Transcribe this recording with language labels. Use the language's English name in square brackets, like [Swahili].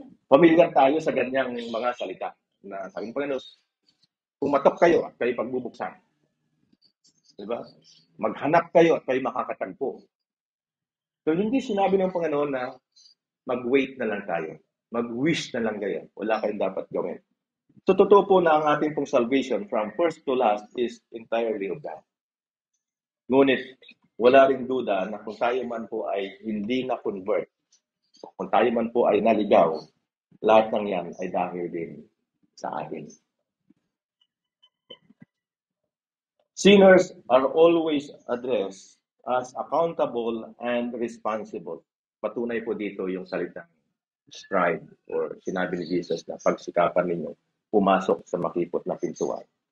[Filipino] Familiar tayo sa ganyang mga salita na sabi ng Panginoon, pumatok kayo at kayo pagbubuksan. Diba? Maghanap kayo at kayo makakatagpo. So, hindi sinabi ng Panginoon na mag-wait na lang tayo. Mag-wish na lang kayo. Wala kayong dapat gawin. So, totoo po na ang ating pong [English] salvation from first to last is entirely of God. [Filipino] Ngunit, wala ring duda na kung tayo man po ay hindi na-convert, kung tayo man po ay naligaw, lahat ng yan ay dahil din sa atin. [English] Sinners are always addressed as accountable and responsible. [Filipino] Patunay po dito yung salitang strive or sinabi ni Jesus na pagsikapan ninyo pumasok sa makipot na pintuan.